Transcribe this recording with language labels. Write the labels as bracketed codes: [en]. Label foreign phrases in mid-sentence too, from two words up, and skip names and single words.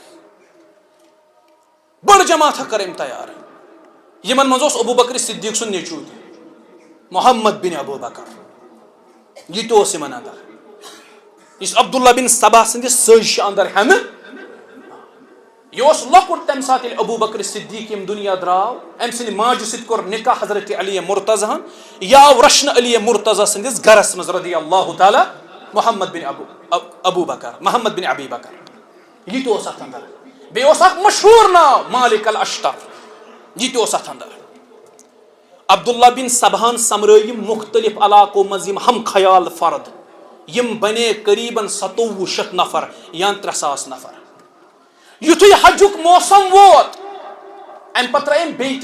[ks] بٔڑ جماعتھا کٔر أمۍ تیار یمن منٛز اوس ابوٗ بکر صدیٖق سُنٛد نیٚچوٗ تہِ محمد بن ابوٗ بکر یہِ تہِ اوس یمن اندر یُس عبداللہ بن سبا سٕنٛدِس سٲزشہِ اندر ہٮ۪نہٕ یہ اوس لۄکُٹ تمہِ ساتہٕ ییٚلہِ ابوٗ بکر صدیٖق ییٚمہِ دُنیا درٛاو أمۍ سٕنٛدِ ماجہِ سۭتۍ کوٚر نکاح حضرت علی مرتضی ہن یہِ آو رچھنہٕ علی مرتضی سٕنٛدِس گرس منٛز [ar] رضی اللہ تعالیٰ [ks] محمد بن ابوٗ بکر محمد بن ابی بکر یہِ تہِ اوس اتھ اندر بیٚیہِ اوس اکھ مشہوٗر ناو مالک الاشتر یہ تہِ اوس اتھ اندر عبداللہ بن سبہن سمرٲے یِم مختلف علاقو منٛز یِم ہم خیال فرد یم بنے قریباً 2700 نفر یا 3,000 نفر یُتھُے حجُک موسم ووت امہِ پتہٕ ترٛٲے أمۍ بیٚیہِ تہِ